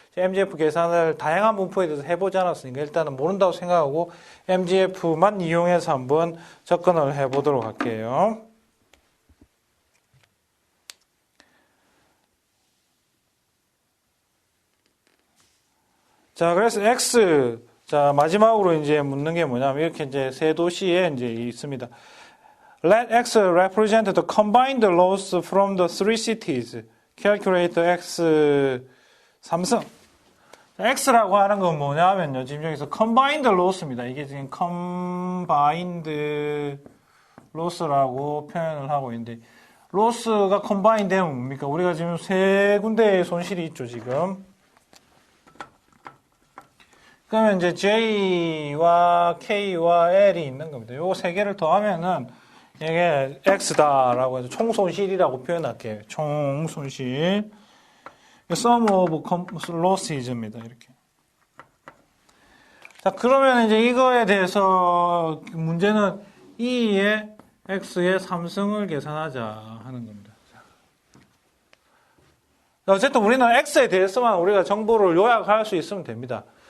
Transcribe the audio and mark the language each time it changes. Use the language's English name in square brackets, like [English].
[Korean] MGF 계산을 다양한 분포에 대해서 해보지 않았으니까 일단은 모른다고 생각하고 MGF만 이용해서 한번 접근을 해보도록 할게요. 자, 그래서 X, 자, 마지막으로 이제 묻는 게 뭐냐면 이렇게 이제 세 도시에 이제 있습니다. [English] Let X represent the combined loss from the three cities. Calculate X [Korean] 삼성. X라고 하는 건 뭐냐면요. 지금 여기서 combined loss입니다. 이게 지금 combined loss라고 표현을 하고 있는데, loss가 combined 되면 뭡니까? 우리가 지금 세 군데의 손실이 있죠, 지금. 그러면 이제 J와 K와 L이 있는 겁니다. 요거 세 개를 더하면은 이게 X다라고 해서 총손실이라고 표현할게요. 총손실. [English] Sum of losses입니다. [Korean] 이렇게. 자, 그러면 이제 이거에 대해서 문제는 E의 X의 3승을 계산하자 하는 겁니다. 자, 어쨌든 우리는 X에 대해서만 우리가 정보를 요약할 수 있으면 됩니다.